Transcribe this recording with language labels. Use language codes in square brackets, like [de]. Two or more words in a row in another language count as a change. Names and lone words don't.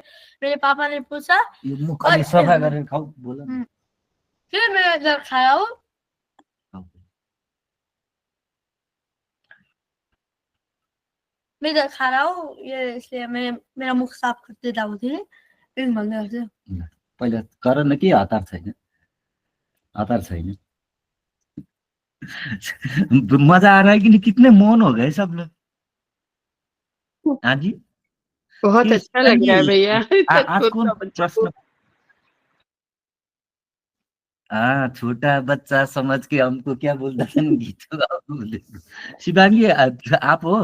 [hi] मेरे पापा ने पूछा, फिर मैं इधर खाया हूँ। मैं इधर खा रहा हूँ, ये इसलिए मैं मेरा मुख साफ कर देता हूँ। [ne] पहिला कर न के हतार छैन, हतार छैन। [hi] मजा आ रहा है कि नहीं? कितने मौन हो गए सब लोग। हाँ जी, बहुत अच्छा लग रहा है भैया। आज कौन प्रश्न? हाँ, छोटा बच्चा समझ के हमको क्या बोलता था गीत। शिवांगी, आप हो?